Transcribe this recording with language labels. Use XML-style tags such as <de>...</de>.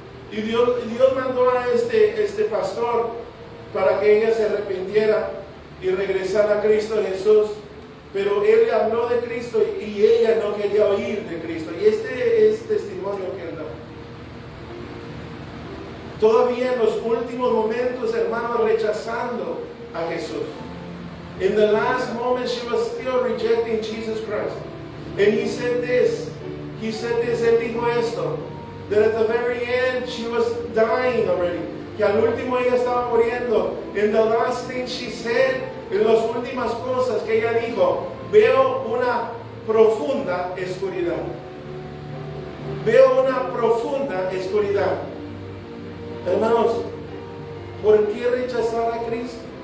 <es>Y Dios mandó a este pastor para que ella se arrepintiera y regresara a Cristo Jesús. Pero él le habló de Cristo y ella no quería oír de Cristo. Y este es testimonio que él da. Todavía en los últimos momentos, hermanos, rechazando a Jesús.</es> <en>In the last moment, she was still rejecting Jesus Christ. And he said this,</en> <es>él dijo esto,</es> <en>that at the very end, she was dying already.</en> <es>Que al último ella estaba muriendo.</es> <en>And the last thing she said,</en> <es>en las últimas cosas que ella dijo, veo una profunda oscuridad. Veo una profunda oscuridad. Hermanos, ¿por qué rechazar a Cristo?</es>